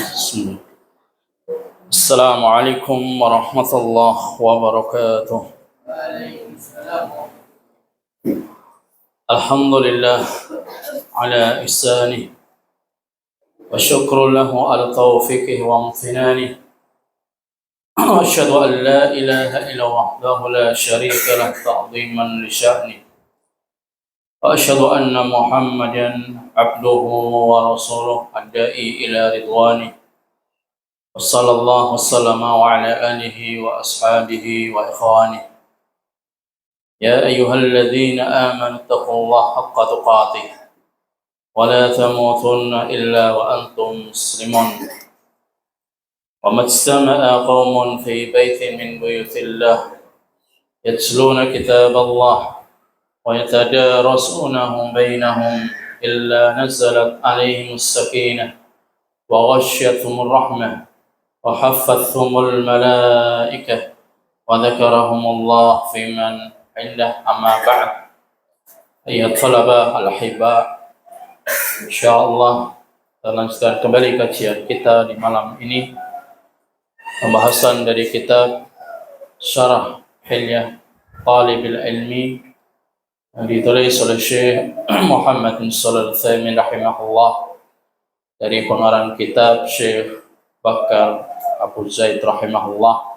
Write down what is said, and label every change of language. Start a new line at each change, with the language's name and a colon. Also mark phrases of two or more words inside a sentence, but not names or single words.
Arabic: بسم الله. السلام عليكم ورحمة الله وبركاته. الحمد لله على إحسانه والشكر له على توفيقه وامتنانه. وأشهد أن لا إله إلا وحده لا شريك له تعظيما لشأنه. وأشهد أن محمدا عبده ورسوله الداعي إلى رضوانه. وصلى الله وسلم وعلى آله وأصحابه وإخوانه. يا أيها الذين آمنوا اتقوا الله حق تقاته ولا تموتن إلا وأنتم مسلمون. وما اجتمع قوم في بيت من بيوت الله يتلون كتاب الله ويتدارسونه بينهم إلا نزلت عليهم السكينة وغشيتهم الرحمة وحفتهم الملائكة وذكرهم الله فيمن عنده. أما بعد. أيها الطلبة الأحبة,
Indonesian: insyaallah kita lanjutkan kembali kajian kita di malam ini, pembahasan dari kitab Syarah Hilyah Talibil Ilmi yang ditulis oleh Syekh Muhammad bin Shalih Al-Utsaimin rahimahullah, dari pengarang kitab Syekh Bakar Abu Zaid rahimahullah.